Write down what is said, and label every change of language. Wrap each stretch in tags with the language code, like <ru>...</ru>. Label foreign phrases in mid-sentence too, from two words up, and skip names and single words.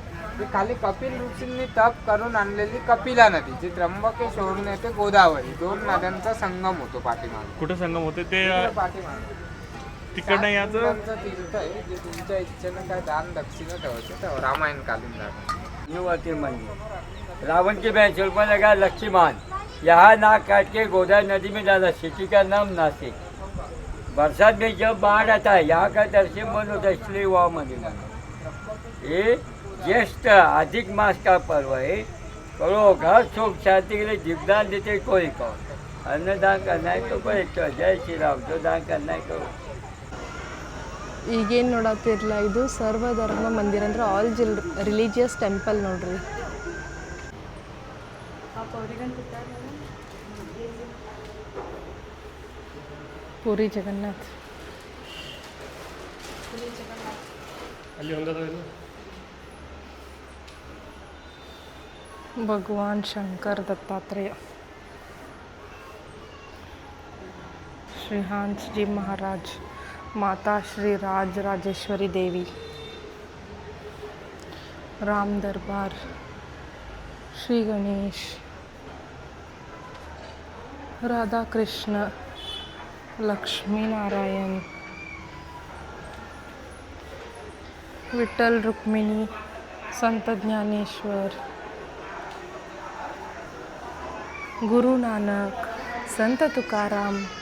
<mr>ते खाली कपिल ऋषींनी तप करून आणलेली कपिला नदी जी त्र्यंबकेश्वरून येते गोदावरी 2 नद्यांचा संगम होतो पाठीमागे. कुठे संगम होते ते पाठीमागे तिकडनं याचं तीर्थ आहे जे तुमच्या इच्छेनं काय दान दक्षिणा ठेवायचं तेव्हा रामायण कालीन जागा.</mr> <hi>युवती मंदिर रावण के बहन शूर्पणखा लक्ष्मण यहाँ नाक काट के गोदावरी नदी में डाला. सिटी का नाम नासिक. बरसात में जब बाढ़ आता है यहाँ का दर्शन बंद होता है इसलिए वह मंदिर बना. ये ज्येष्ठ अधिक मास का पर्व है. करो घर सुख शांति के लिए जीवदान देते कोई कौन. अन्नदान करना है तो कोई तो जय श्री राम. जो दान करना है करो.</hi> <kn>ಈಗೇನು ನೋಡತ್ತಿರಲ್ಲ ಇದು ಸರ್ವಧರ್ಮ ಮಂದಿರ ಅಂದ್ರೆ</kn> <en>all religious temple</en> <kn>ನೋಡ್ರಿ. ಪುರಿ ಜಗನ್ನಾಥ್ ಅಲ್ಲಿ ಒಂದದ ಇದು</kn> <hi>ಭಗವಾನ್ ಶಂಕರ್ ದತ್ತಾತ್ರೇಯ श्री हंस जी महाराज माता श्री राज राजेश्वरी देवी राम दरबार श्री गणेश राधा कृष्ण लक्ष्मी नारायण विठ्ठल रुक्मिणी संत ज्ञानेश्वर गुरु नानक संत तुकाराम</hi>